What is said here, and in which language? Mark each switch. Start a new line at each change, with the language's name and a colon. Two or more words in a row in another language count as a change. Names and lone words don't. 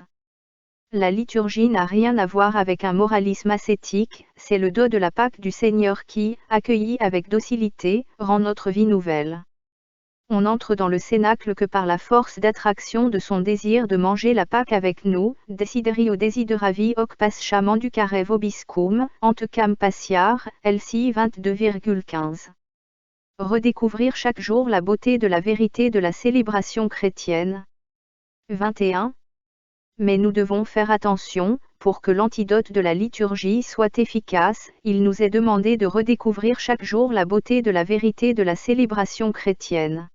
French: La liturgie n'a rien à voir avec un moralisme ascétique, c'est le don de la Pâque du Seigneur qui, accueilli avec docilité, rend notre vie nouvelle. On entre dans le cénacle que par la force d'attraction de son désir de manger la Pâque avec nous,
Latin: desiderio desideravi hoc pascha manducare vobiscum, antecam passiar, LCI 22,15.
French: Redécouvrir chaque jour la beauté de la vérité de la célébration chrétienne. 21. Mais nous devons faire attention, pour que l'antidote de la liturgie soit efficace, il nous est demandé de redécouvrir chaque jour la beauté de la vérité de la célébration chrétienne.